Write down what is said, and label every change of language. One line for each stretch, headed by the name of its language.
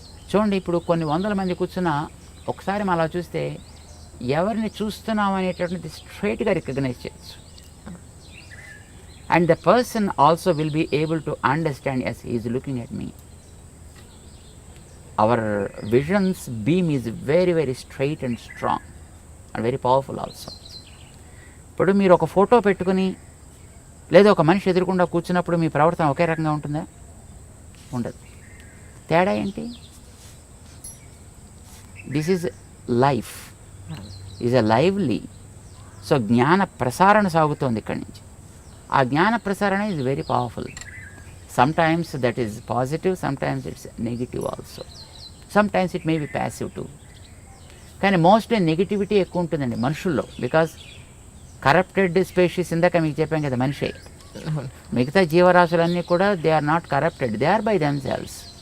Telugu: చూడండి, ఇప్పుడు కొన్ని వందల మంది కూర్చున్నా ఒకసారి మనం అలా చూస్తే ఎవరిని చూస్తున్నాం అనేటటువంటిది స్ట్రైట్గా రికగ్నైజ్ చేయొచ్చు.
English: And the person also will be able to understand as he is looking at me. Our vision's beam is very very straight and strong and very powerful also.
Telugu: ఇప్పుడు మీరు ఒక ఫోటో పెట్టుకుని లేదా ఒక మనిషి ఎదురుకుండా కూర్చున్నప్పుడు మీ ప్రవర్తన ఒకే రకంగా ఉంటుందా? ఉండదు. తేడా ఏంటి?
English: This is life, is a lively.
Telugu: So జ్ఞాన ప్రసారణ సాగుతోంది ఇక్కడి నుంచి. ఆ జ్ఞాన ప్రసారణ
English: Is very powerful. Sometimes that is positive, sometimes it's negative also. Sometimes it may be passive too.
Telugu: కానీ మోస్ట్లీ నెగిటివిటీ ఎక్కువ ఉంటుందండి మనుషుల్లో.
English: because corrupted species
Telugu: ఇందాక మీకు చెప్పాం కదా, మనిషే. మిగతా జీవరాశులన్నీ కూడా
English: They are not corrupted, they are by themselves.